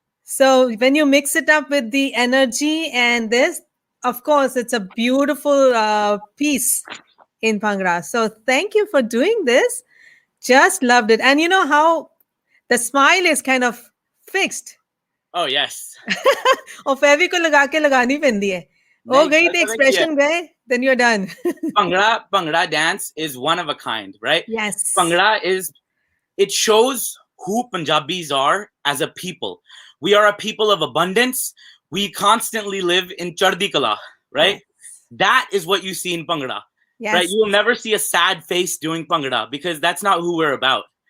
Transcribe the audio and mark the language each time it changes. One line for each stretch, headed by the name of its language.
English: So when you mix it up with the energy and this, of course, it's a beautiful piece in Bhangra. So thank you for doing this. Just loved it. And you know how the smile is kind of fixed. Oh yes.
Punjabi: और फेवी को लगा के लगानी पैंदी है हो गई तो expression गए
English: then you're done. Bhangra dance is one of a kind, right? Yes. It shows who Punjabis are as a people. We are a people of abundance. We constantly live in Chardi Kala, right? Yes. That is what you see in Bhangra, yes. Right? You will never see a sad face doing Bhangra because that's not who we're about.